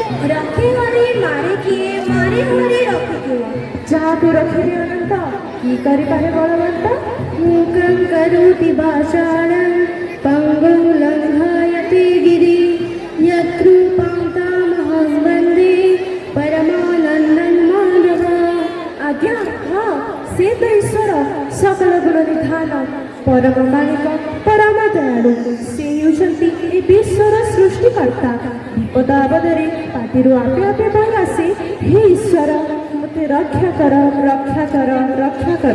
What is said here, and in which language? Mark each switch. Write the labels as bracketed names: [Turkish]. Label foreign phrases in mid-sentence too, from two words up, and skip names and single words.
[Hindi] रखे हरि मारे किए मारे हरि रखे क्यों [Odia] ଯାହାକୁ ରଖିବି ଅନନ୍ତ କି କରିପାରେ ବଳବନ୍ତ [Sanskrit] मूकं करोति भाषाणं पङ्गुं लङ्घयति गिरि यत्रूपं तामहं वन्दे परमानन्दं माधव [Odia] ଆଜ୍ଞା ହଁ ସେ ତ ଈଶ୍ୱର ସକଳ ଗୁଣ ନିଧାନ ପରମ ମାଳିକ ପରମ ଦୟାଳୁ ସେ ହେଉଛନ୍ତି ଏ ବିଶ୍ୱର ସୃଷ୍ଟିକର୍ତ୍ତା ବିପଦ ଆପଦରେ ପାଟିରୁ ଆପେ ଆପେ ବହି ଆସେ ହେ ଈଶ୍ୱର ମୋତେ ରକ୍ଷା କର ରକ୍ଷା କର ରକ୍ଷା କର